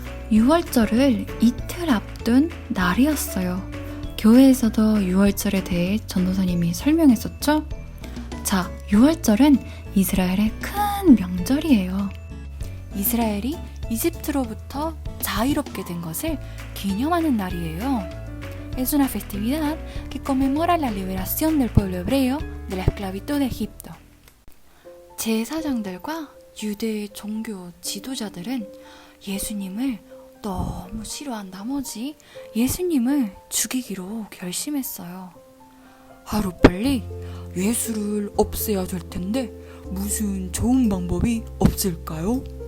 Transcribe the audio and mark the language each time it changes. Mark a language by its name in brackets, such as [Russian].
[Korean] 6월절을 이틀 앞둔 날이었어요. 교회에서도 6월절에 대해 전도사님이 설명했었죠? 자, 6월절은 이스라엘의 큰 명절이에요. 이스라엘이 이집트로부터 자유롭게 된 것을 기념하는 날이에요. [Spanish] Es una festividad que conmemora la liberación del pueblo hebreo de la esclavitud de Egipto. [Korean] 제사장들과 유대의 종교 지도자들은 예수님을 너무 싫어한 나머지 예수님을 죽이기로 결심했어요. 하루빨리 예수를 없애야 될 텐데 무슨 좋은 방법이 없을까요?